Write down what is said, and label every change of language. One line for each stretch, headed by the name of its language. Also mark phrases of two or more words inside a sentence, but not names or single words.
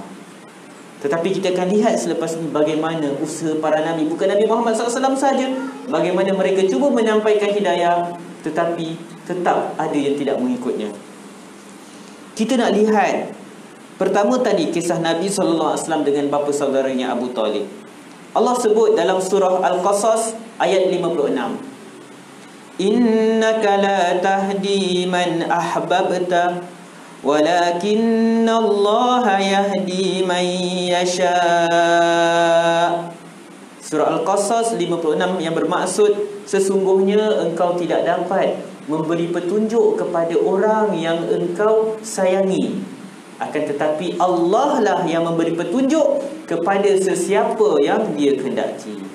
Malay: Tetapi kita akan lihat selepas ini bagaimana usaha para Nabi, bukan Nabi Muhammad SAW saja, bagaimana mereka cuba menyampaikan hidayah, tetapi tetap ada yang tidak mengikutnya. Kita nak lihat pertama tadi kisah Nabi SAW dengan bapa saudaranya Abu Talib. Allah sebut dalam surah Al-Qasas ayat 56,
Arabic: إنك لا تهدي من أحببت ولكن الله يهدي من يشاء.
Malay: Surah Al-Qasas 56 yang bermaksud sesungguhnya engkau tidak dapat memberi petunjuk kepada orang yang engkau sayangi, akan tetapi Allah lah yang memberi petunjuk kepada sesiapa yang Dia kehendaki.